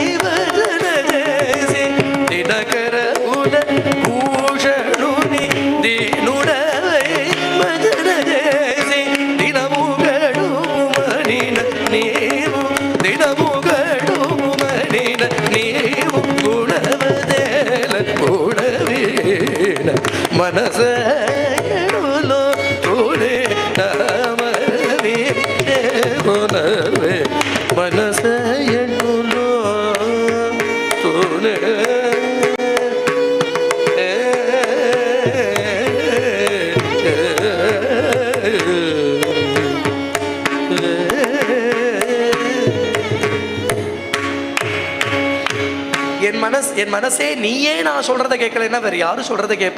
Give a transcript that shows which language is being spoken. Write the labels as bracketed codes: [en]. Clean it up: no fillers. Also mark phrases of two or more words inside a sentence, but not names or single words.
[te] భజన చేసి దినకర కులభూషణుని దీనుడవై భజన చేసి దినము గడుమనిన నీవు దినము గడుమనిన నీవు గుణవదేల గుణవీణ మనస మనస ఎన్నులో తూనే [ta] என் மனசே நீயே நான் சொல்றதை கேட்கலன்னா வேற யாரும் சொல்றதை கேட்பா.